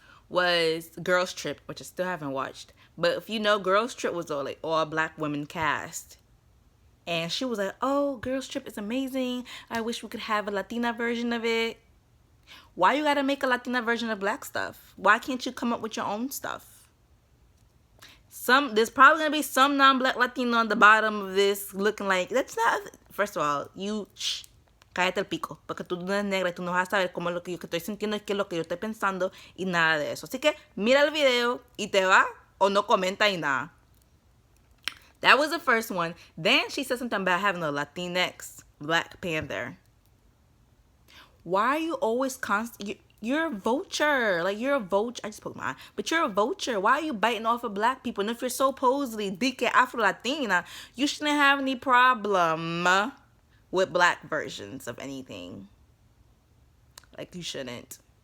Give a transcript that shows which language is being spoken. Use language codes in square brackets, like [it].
[en] Was Girls Trip, which I still haven't watched. But if you know, Girls Trip was all black women cast. And she was like, oh, Girls Trip is amazing. I wish we could have a Latina version of it. Why you gotta make a Latina version of black stuff? Why can't you come up with your own stuff? There's probably gonna be some non-black Latino on the bottom of this looking like, that's not, first of all, [es] cállate el pico, porque tú no eres negra y tú no vas a saber cómo es lo que yo estoy sintiendo y qué es lo que yo estoy pensando y nada de eso. Así que mira el video y te va o no comenta y nada. [en] That was the first one. Then she said something about having a Latinx Black Panther. Why are you always you're a vulture. Like, you're a vulture. I just poked my eye. But you're a vulture. Why are you biting off of black people? And if you're supposedly dique Afro-Latina, you shouldn't have any problem with black versions of anything. Like, you shouldn't.